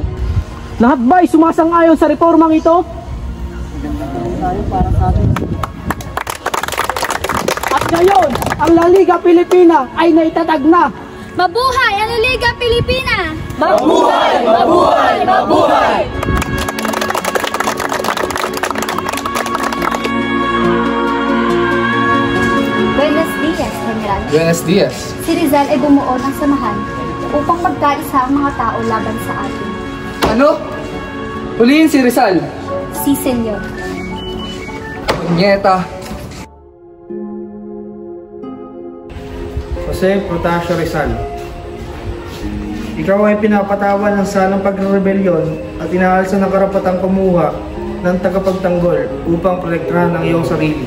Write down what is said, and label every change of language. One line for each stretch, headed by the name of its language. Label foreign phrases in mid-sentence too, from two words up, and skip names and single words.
Filipino: Lahat ba ay sumasang-ayon sa reformang ito? Tayo para sa atin. At ngayon, ang La Liga Pilipina ay naitatag na. Mabuhay ang Liga Pilipina! Mabuhay! Mabuhay! Mabuhay!
Spanish: Buenos dias, General. Buenos dias.
Filipino: Si Rizal ay bumuo ng samahan upang magkaisa ang mga tao laban sa atin. Ano? Huliin si Rizal. Si Senyor. Nyeta. Jose Protasio Rizal, ikaw ay pinapatawan ng salang pagre-rebelyon at inaalsa ng karapatang kumuha ng tagapagtanggol upang protektahan ang iyong sarili.